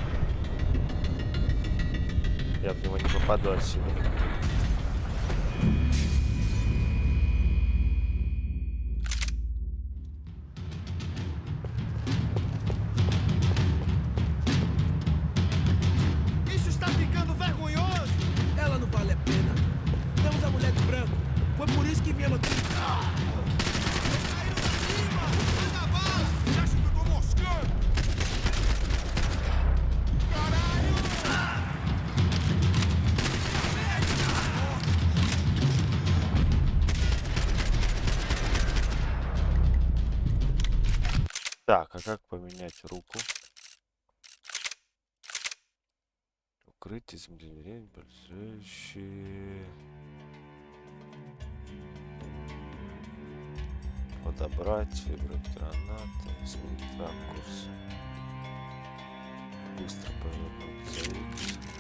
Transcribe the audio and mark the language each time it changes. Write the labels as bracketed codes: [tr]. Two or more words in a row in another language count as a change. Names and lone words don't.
[ru] Я в него не попаду отсюда. [pt] Isso está ficando vergonhoso! Ela não vale a pena. Temos a mulher do branco. Foi por isso que viemos aqui. Caíram da cima! Manda bala! Já se pegou moscando! [ru] Так, а как поменять руку? Укрытие, землетрясение, большущие. Подобрать, выбрать гранаты, сменить ракурс. Быстро повернуться. X.